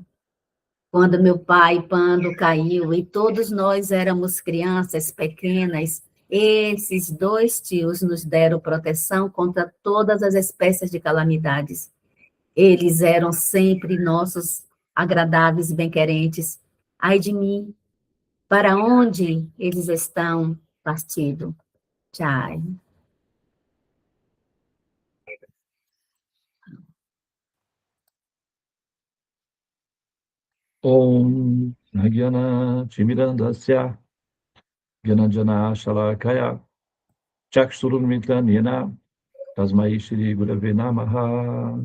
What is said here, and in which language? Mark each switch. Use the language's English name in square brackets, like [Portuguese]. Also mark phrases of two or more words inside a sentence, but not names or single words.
[Portuguese] Quando meu pai, Pando, caiu e todos nós éramos crianças pequenas, esses dois tios nos deram proteção contra todas as espécies de calamidades. Eles eram sempre nossos agradáveis bem-querentes. Ai de mim, para onde eles estão partidos? Jai. [Sanskrit] ॐ अज्ञानतिमिरान्धस्य ज्ञानाञ्जनशलाकया चक्षुरुन्मीलितं येन तस्मै श्रीगुरवे नमः.